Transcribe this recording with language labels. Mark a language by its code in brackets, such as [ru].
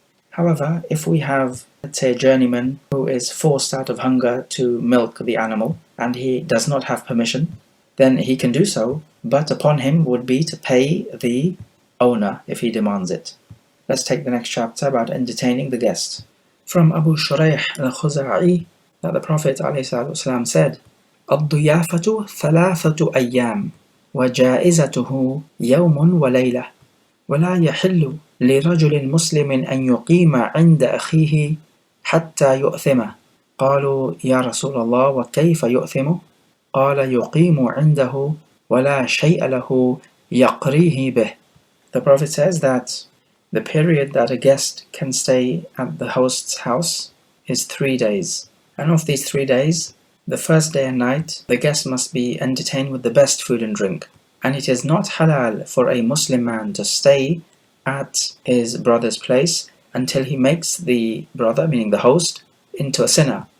[en] However, if we have, let's say, a journeyman who is forced out of hunger to milk the animal and he does not have permission, then he can do so, but upon him would be to pay the owner if he demands it. Let's take the next chapter about entertaining the guest. From Abu Shuraih al-Khuza'i, that the Prophet ﷺ said, [ar] الضيافة ثلاثة أيام وجائزته يوم وليلة ولا يحل لرجل مسلم أن يقيم عند أخيه حتى يؤثمه. قالوا يا رسول الله وكيف يؤثمه؟ قال يقيم عنده ولا شيء له يقريه به. [en] The Prophet says that the period that a guest can stay at the host's house is 3 days. And of these 3 days, the first day and night, the guest must be entertained with the best food and drink. And it is not halal for a Muslim man to stay at his brother's place until he makes the brother, meaning the host, into a sinner.